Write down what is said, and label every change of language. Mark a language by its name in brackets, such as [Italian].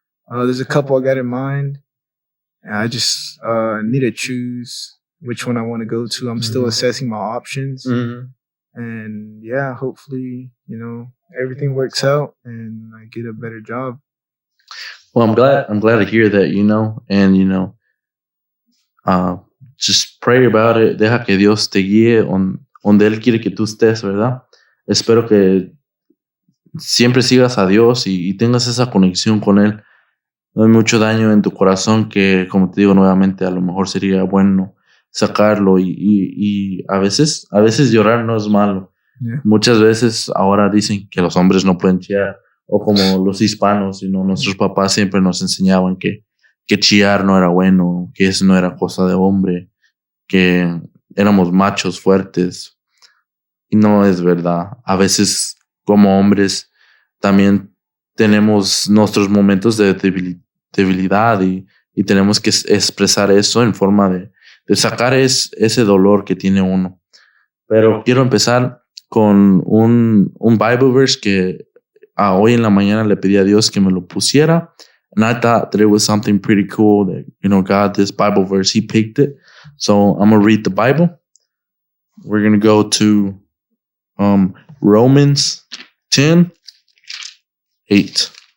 [English] There's a couple I got in mind. I just need to choose which one I want to go to. I'm still assessing my options. And yeah, hopefully, everything works out and I get a better job. Well, I'm glad to hear that, and just pray about it. [Spanish] Deja que Dios te guíe donde Él quiere que tú estés, ¿verdad? Espero que siempre sigas a Dios y tengas esa conexión con Él. No hay mucho daño en tu corazón que, como te digo nuevamente, a lo mejor sería bueno sacarlo y a veces llorar no es malo. [English] Yeah. [Spanish] Muchas veces ahora dicen que los hombres no pueden chillar, o como los hispanos, nuestros papás siempre nos enseñaban que chillar no era bueno, que eso no era cosa de hombre, que éramos machos fuertes, y no es verdad. A veces como hombres también tenemos nuestros momentos de debilidad y tenemos que expresar eso en forma de sacar ese dolor que tiene uno. Pero quiero empezar con un Bible verse que hoy en la mañana le pedí a Dios que me lo pusiera. [English] And I thought that it was something pretty cool that, God, this Bible verse, He picked it. So I'm going to read the Bible. We're going to go to Romans 10:8.